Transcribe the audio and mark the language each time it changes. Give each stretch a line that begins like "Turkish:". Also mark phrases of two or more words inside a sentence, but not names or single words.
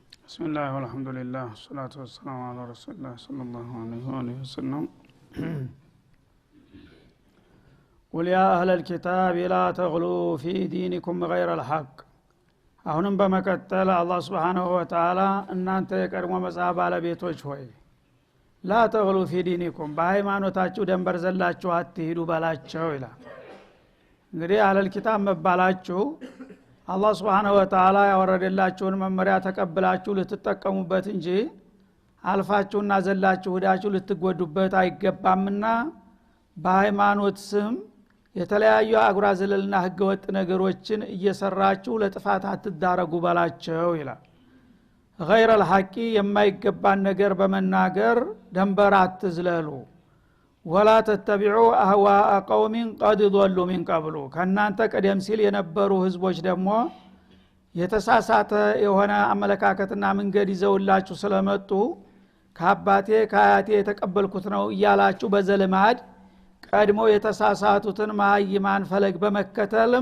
Arabic: بسم الله والحمد لله والصلاة والسلام على رسول الله صلى الله عليه وآله وسلم قل يا أهل الكتاب لا تغلوا في دينكم غير الحق
Amharic: አሁንም በመቀጠል አላህ
Arabic: سبحانه و تعالى
Amharic: እናንተ የቀድሞ መጽሐፍ ባለቤቶች ሆይ
Arabic: لا تغلوا في دينكم
Amharic: በሃይማኖታችሁ ደንበር ዘላችሁ አትሂዱ ባላቸው ይላል። እንግዲህ
Arabic: أهل الكتاب
Amharic: መባላችሁ አላህ
Arabic: سبحانه و تعالى
Amharic: ያወረደላችሁን መመሪያ ተቀብላችሁ ልትጠቀሙበት እንጂ አልፋችሁና ዘላችሁ ሄዳችሁ ልትጎዱበት አይገባምና በሃይማኖት ስም የተለያዩ አጉራ ዘለልና ህገወጥ ነገሮችን እየሰራችሁ ለጥፋት አትዳረጉ ባላቸው ይላል።
Arabic: غير الحق
Amharic: የማይገባን ነገር በመናገር ደንበር አትዝለሉ።
Arabic: ولا تتبعوا اهواء قوم قد ضلوا من قبل
Amharic: ከናንተ ቀደም ሲል የነበሩ ህዝቦች ደግሞ የተሳሳተ የሆነ አመለካከትና መንገድ ይዘውላችሁ ስለመጡ ከአባቴ ከአያቴ የተቀበልኩት ነው እያላችሁ በዘልማድ ቀድሞ የተሳሳቱትን ማይማን ፈለግ በመከተልም